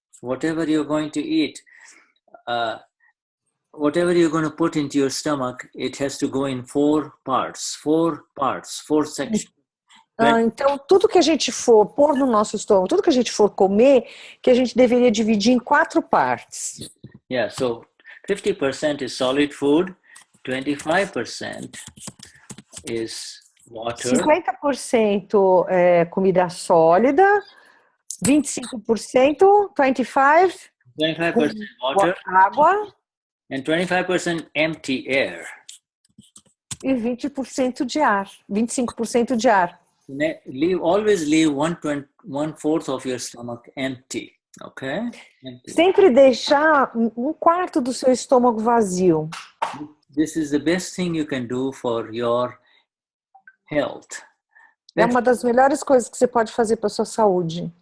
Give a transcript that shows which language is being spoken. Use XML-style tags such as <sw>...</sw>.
<en>Whatever you're going to eat, whatever you're going to put into your stomach, it has to go in 4 parts, 4 sections.</en> <pt>Então, tudo que a gente for pôr no nosso estômago, tudo que a gente for comer, que a gente deveria dividir em 4 partes.</pt> <en>Yeah, so 50% is solid food, 25% is water.</en> <pt>50% é comida sólida, 25%,</pt> <en>25% water,</en> <pt>água,</pt> <en>and 25% empty air.</en> <pt>E 20% de ar, 25% de ar.</pt> <en>Always leave 1/4 of your stomach empty. Okay. Empty.</en> <pt>Sempre deixar um quarto do seu estômago vazio.</pt> <en>This is the best thing you can do for your health.</en> <pt>É uma das melhores coisas que você pode fazer para sua saúde.</pt>